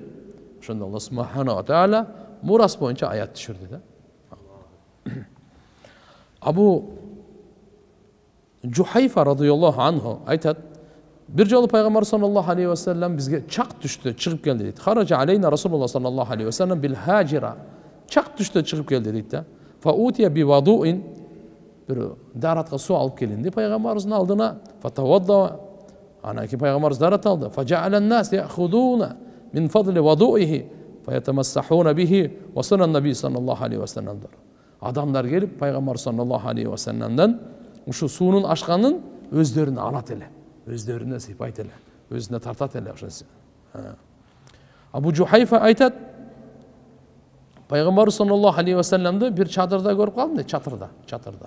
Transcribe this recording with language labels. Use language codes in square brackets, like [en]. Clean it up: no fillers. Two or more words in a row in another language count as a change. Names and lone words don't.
[ky] Ошондо [ar] الله سبحانه وتعالى [ky] мурас боюнча аят түшүрдү да. Абу Жухайфа [ar] رضي الله عنه [ky] айтат: бир жолу пайгамбар [ar] صلى الله عليه وسلم [ky] бизге чак түштү, чыгып келди дейт. [ar] خرج علينا رسول الله صلى الله عليه وسلم بالهاجرة. [ky] Чак түштү, чыгып келди дейт да. [ar] فأتي بوضوء. [ky] Бир даратка суу алып келинди пайгамбарыбыздын алдына. [ar] فتوضأ. [ky] Анан ки пайгамбарыбыз дарат алды. [ar] فجعل الناس يأخذون من فضل وضوئه فيتمسحون به وسنن النبي صلى الله عليه وسلم. [ky] Адамдар келип пайгамбар [ar] صلى الله عليه وسلم [ky] ушу суунун ашканын өздөрүнө алат эле, өздөрүнө сыйпайт эле. өзүнө тартат эле ошону. Абу Жухайфа айтат, пайгамбар [ar] صلى الله عليه وسلم [ky] бир чатырда көрүп калдым, чатырда.